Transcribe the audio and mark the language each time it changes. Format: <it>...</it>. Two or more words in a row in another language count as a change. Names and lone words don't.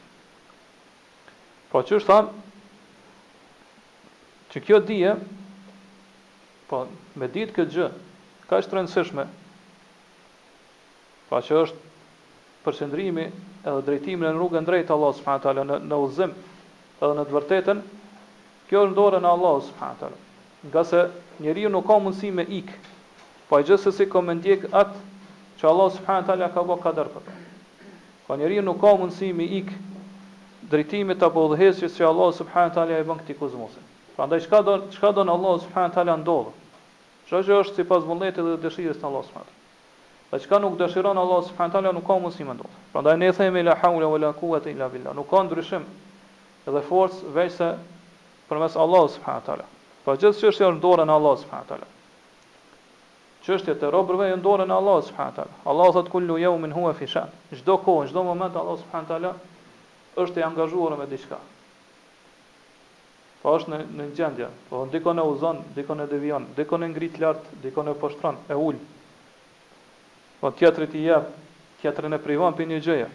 <sq>Pra që është thamë, që kjo dije, po me ditë këtë gjë, ka është rëndësishme, pra që është përqendrimi edhe drejtimi në rrugën drejtë Allahut</sq> <ar>subhanahu wa taala,</ar> <sq>në udhëzim edhe në të vërtetën, kjo është në dorën e Allahut</sq> <ar>subhanahu wa taala.</ar> <sq>Nga se njeriu nuk ka mundësi me ik, po gjithsesi ka me ndjek atë që Allah</sq> <ar>subhanahu wa taala</ar> <sq>ka bërë kader për to. Po njeriu nuk ka mundësi me ik drejtimit apo udhëheqjes që Allah</sq> <ar>subhanahu wa taala</ar> <sq>i bën këtij kozmosi. Prandaj çka don Allah</sq> <ar>subhanahu wa taala</ar> <sq>ndodh. Çdo gjë është sipas vullnetit dhe dëshirës të Allah</sq> <ar>subhanahu wa taala.</ar> <sq>Dhe çka nuk dëshiron Allah</sq> <ar>subhanahu wa taala</ar> <sq>nuk ka mundësi me ndodh. Prandaj ne themi</sq> <ar>la haula wala quwata illa billah.</ar> <sq>Nuk ka ndryshim edhe forcë veçse përmes Allahut</sq> <ar>subhanahu wa taala.</ar> <sq>Po gjithë çështja është në dorën e Allahut</sq> <ar>subhanahu wa taala.</ar> <sq>Çështjet e robërve janë në dorën e Allahut</sq> <ar>subhanahu wa taala.</ar> <sq>Allah thot</sq> <ar>kullu yawmin huwa fi sha'n.</ar> <sq>Çdo kohë, çdo moment Allah</sq> <ar>subhanahu wa taala</ar> <sq>është i angazhuar me diçka. Po është në gjendje, po dikon e uzon, dikon e devijon, dikon e ngrit lart, dikon e poshtron, e ul. Po tjetrit i jep, tjetrin e privon për një gjëje.</sq>